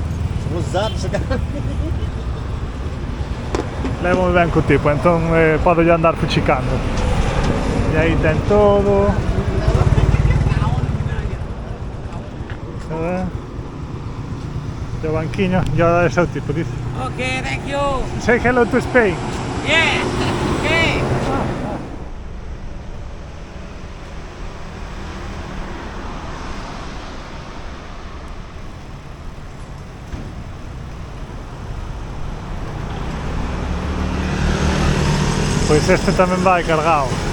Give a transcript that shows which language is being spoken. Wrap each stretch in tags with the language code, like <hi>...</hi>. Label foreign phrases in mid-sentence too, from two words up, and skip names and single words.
<gl>Levo moi ben co tipo, entón podo yo andar fuchicando. E aí ten todo. O banquiño, yo é o tipo, dice.</gl> <en>Okay, thank you. Say hello to Spain. Yeah, okay.</en> <gl>Pois este tamén vai cargado.</gl>